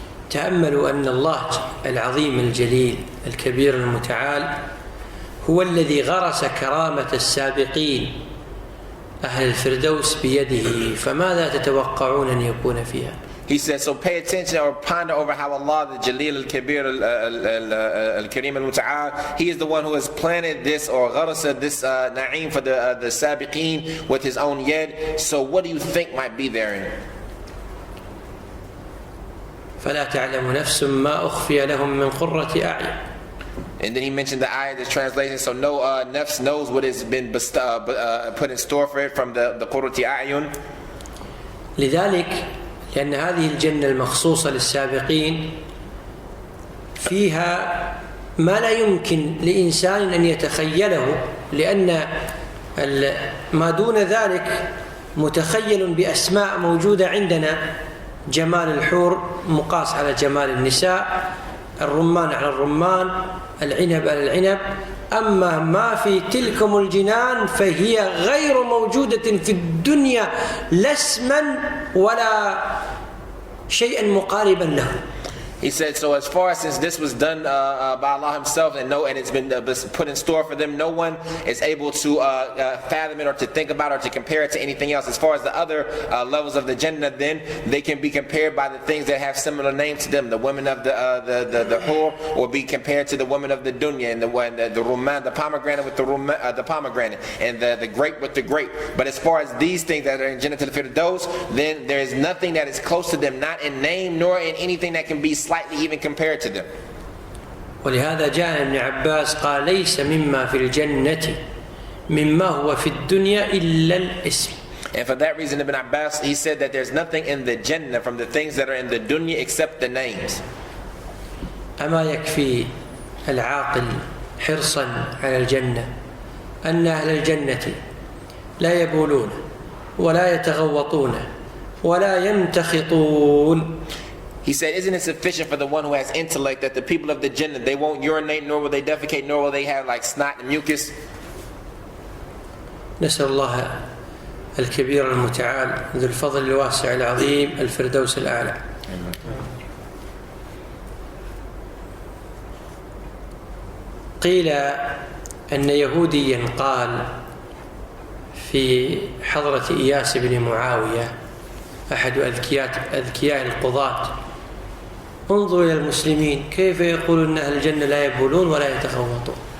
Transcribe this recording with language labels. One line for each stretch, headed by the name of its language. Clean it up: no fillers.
Arabic: تأملوا أن الله العظيم الجليل الكبير المتعال هو الذي غرس كرامة السابقين أهل الفردوس بيده، فماذا تتوقعون أن يكون فيها؟
English: He said, so pay attention or ponder over how Allah, the Jalil al-Kabir al-Kareem al-Muta'al, He is the one who has planted this or gharasa this na'im for the sabiqeen with His own yad. So what do you think might be therein?
Arabic: فلا تعلم نفس ما أخفي لهم من قرة أعين.
English: And then he mentioned the ayah, the translation, so no nafs knows what has been put in store for it from the
Arabic: qurrati a'yun. لذلك لأن هذه الجنة المخصوصة للسابقين فيها ما لا يمكن لإنسان أن يتخيله، لأن ما دون ذلك متخيل بأسماء موجودة عندنا، جمال الحور مقاس على جمال النساء، الرمان على الرمان، العنب على العنب. أما ما في تلكم الجنان فهي غير موجودة في الدنيا لا اسما ولا شيئا مقاربا له.
English: He said, so as far as since this was done by Allah Himself and it's been put in store for them, no one is able to fathom it or to think about it or to compare it to anything else. As far as the other levels of the Jannah, then they can be compared by the things that have similar names to them. The women of the Hur will be compared to the women of the Dunya, and the Rumman, the pomegranate with the pomegranate, and the grape with the grape. But as far as these things that are in Jannah al-Firdaus, then there is nothing that is close to them, not in name nor in anything that can be slightly even compared to them.
Arabic: ولهذا جاء ابن عباس قال ليس مما في الجنة مما هو في الدنيا إلا الاسم.
English: And for that reason, Ibn Abbas, he said that there's nothing in the Jannah from the things that are in the dunya except the names.
Arabic: أما يكفي العاقل حرصا على الجنة أن أهل الجنة لا يبولون ولا يتغوطون ولا يمتخطون.
English: He said, isn't it sufficient for the one who has intellect that the people of the Jannah, they won't urinate, nor will they defecate, nor will they have like snot and mucus?
Arabic: نسأل الله الكبير المتعال ذو الفضل الواسع العظيم الفردوس الأعلى. قيل أن يهوديا قال في حضرة إياس بن معاوية أحد أذكياء القضاة: انظروا إلى المسلمين كيف يقولون أهل الجنة لا يبولون ولا يتغوطون.